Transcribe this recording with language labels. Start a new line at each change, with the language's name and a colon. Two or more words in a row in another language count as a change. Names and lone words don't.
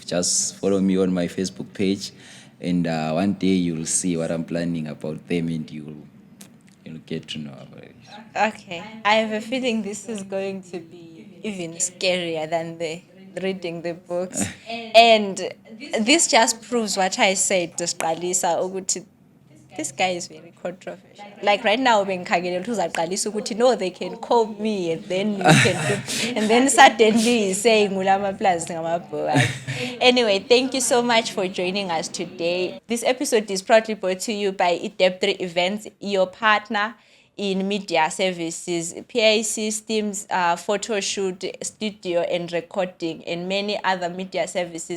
English: Just follow me on my Facebook page, and one day you'll see what I'm planning about them, and you'll get to know about it. Okay. I have a feeling this is going to be even scarier than the reading the books. And this just proves what I said to Sqalisa ukuthi This guy is very controversial. Like right now,
North Ndebele: bengikhangele ukuthi uzaqalisa ukuthi
English: no, they can call me, and then you can do, and then suddenly he's saying
North Ndebele: ulama plus ngamabhoka.
English: Anyway, thank you so much for joining us today. This episode is proudly brought to you by Dep3 Events, your partner in media services, PA systems, photo shoot, studio and recording, and many other media services.